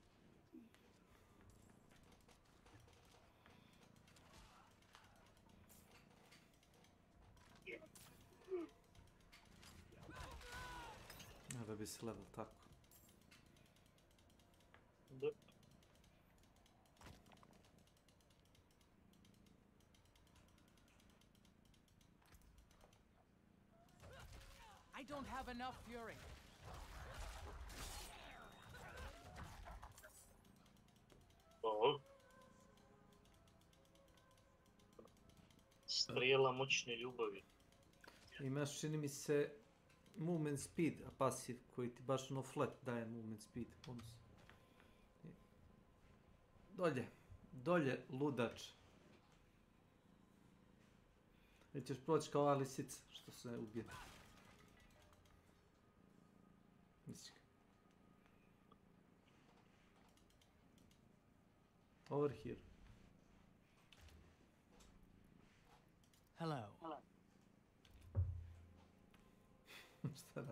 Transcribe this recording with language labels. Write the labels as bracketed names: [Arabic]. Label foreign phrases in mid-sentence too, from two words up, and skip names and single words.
[Bosnian] Da bi se level tako. [English] I don't have enough fury. [Bosnian] Strijela moćne ljubavi. Imaš, čini mi se, [English] movement speed, [Bosnian] a pasiv koji ti baš ono flat daje [English] movement speed. [Bosnian] Dolje, ludač. Ili ćeš proći kao ova lisica, što se ubije. Misli. [English] Over here. Hello. [Bosnian] Šta radi?